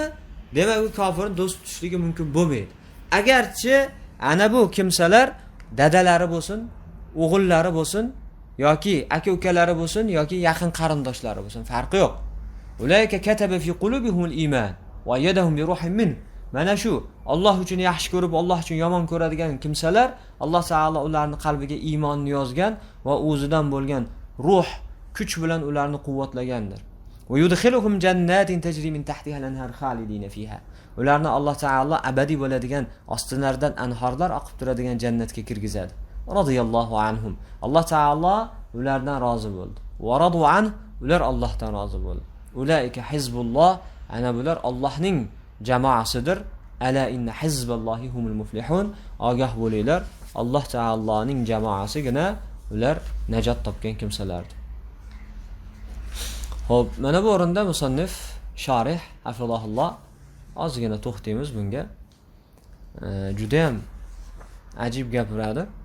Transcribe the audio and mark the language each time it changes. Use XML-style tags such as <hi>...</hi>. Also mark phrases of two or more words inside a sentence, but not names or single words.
<uz>Demak, u kofirni do'st tutishligi mumkin bo'lmaydi. Agarchi ana bu kimsalar dadalari bo'lsin, o'g'illari bo'lsin, yoki aka-ukalari bo'lsin, yoki yaqin qarindoshlari bo'lsin, farqi yo'q.</uz> <ar>أولئك كتب في قلوبهم الإيمان وأيدهم بروح من.</ar> <uz>Mana shu Alloh uchun yaxshi ko'rib, Alloh uchun yomon ko'radigan kimsalar, Alloh taolo ularning qalbiga iymonni yozgan va o'zidan bo'lgan ruh, kuch bilan ularni quvvatlagandir.</uz> <ar>ويدخلهم جنات تجري من تحتها الأنهار خالدين فيها.</ar> <uz>Ularni Alloh taolo abadiy bo'ladigan, ostilaridan anhorlar oqib turadigan jannatga kirgizadi.</uz> <ar>رضي الله عنهم.</ar> <uz>Alloh taolo ulardan rozi bo'ldi.</uz> <ar>ورضوا عن,</ar> <uz>ular Allohdan rozi bo'ldi.</uz> <ar>أولئك حزب الله,</ar> <uz>ana bular Allohning jamoasidir.</uz> <ar>ألا إن حزب الله هم المفلحون.</ar> <uz>Ogoh bo'linglar, Alloh taoloning jamoasigina ular najot topgan kimsalardir. Xo'p, mana bu o'rinda musannif sharih hafizahulloh ozgina to'xtaymiz bunga. Juda ham ajib gapiradi.</uz>